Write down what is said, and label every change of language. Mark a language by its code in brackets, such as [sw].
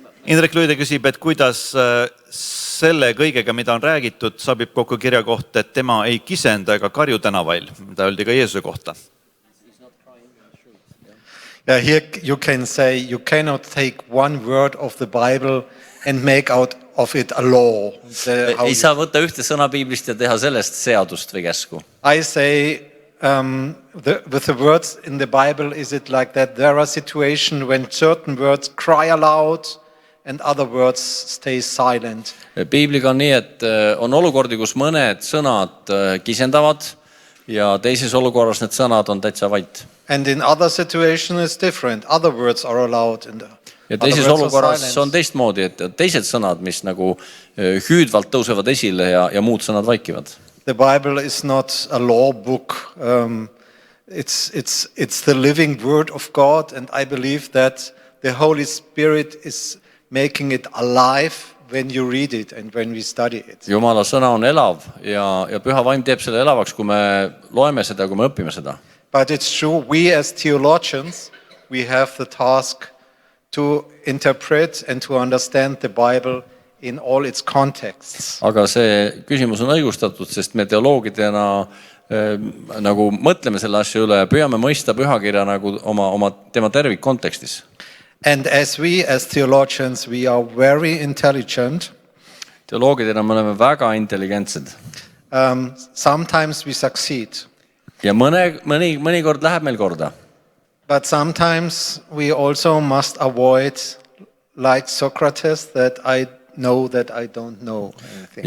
[et] Indrek Luide küsib, et kuidas selle kõigega, mida on räägitud, sobib kokku kirja kohta, et tema ei kisenda ega karju tänavail, mida öeldi ka Jeesuse kohta. [en] Yeah, here you can say you cannot take one word of the Bible and make out of it a law. [et] Ei saa võtta ühte sõna Piiblist ja teha sellest seadust või käsku. [en] I say with the words in the Bible, is it like that? There are situations when certain words cry aloud and other words stay silent. [et] Piibliga on nii, et on olukordi, kus mõned sõnad kisendavad ja teises olukorras need sõnad on täitsa vait. [en] And in other situations it's different. Other words are allowed. [et] ja teises olukorras on teistmoodi, et teised sõnad, mis nagu hüüdvalt tõusevad esile ja muud sõnad vaikivad. [en] The Bible is not a law book. It's the living word of God, and I believe that the Holy Spirit is making it alive when you read it and when we study it. [et] Jumala sõna on elav ja püha vaim teeb selle elavaks, kui me loeme seda, kui me õpime seda. [en] But it's true, we as theologians, we have the task to interpret and to understand the Bible in all its contexts. [et] Aga see küsimus on õigustatud, sest me teoloogidena nagu mõtleme selle asja üle ja püüame mõista pühakirja nagu oma tema tervikkontekstis. [en] And as theologians, we are very intelligent. [et] Teoloogidena me oleme väga intelligentsed. [en] Sometimes we succeed. [et] Ja mõnikord läheb meil korda. [en] But sometimes we also must avoid, like Socrates, that I know that I don't know anything.